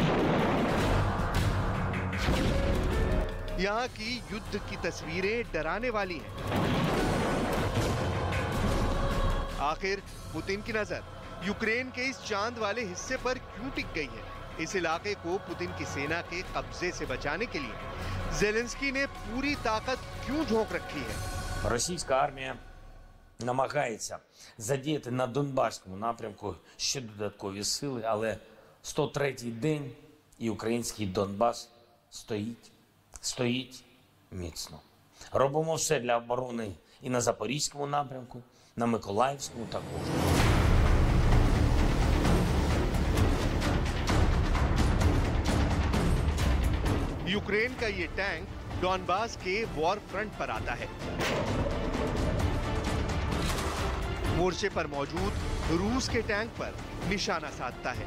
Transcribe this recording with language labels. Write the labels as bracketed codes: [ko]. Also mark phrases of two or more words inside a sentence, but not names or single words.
[hi] यहाँ की युद्ध की तस्वीरें डराने वाली हैं। आखिर पुतिन की नजर यूक्रेन के इस चांद वाले हिस्से पर क्यों टिक गई है? इस इलाके को पुतिन की सेना के कब्जे से बचाने के लिए ज़ेलेंस्की ने पूरी ताकत क्यों झोंक रखी है? [uk] Російська армія намагається задіяти на Донбаському напрямку ще додаткові сили, але 103-й день і український Донбас стоїть міцно. Робимо все для оборони і на Запорізькому напрямку, на Миколаївському також. [hi] यूक्रेन का ये टैंक डॉनबास के [en] war front [hi] पर आता है। मोर्चे पर मौजूद रूस के टैंक पर निशाना साधता है।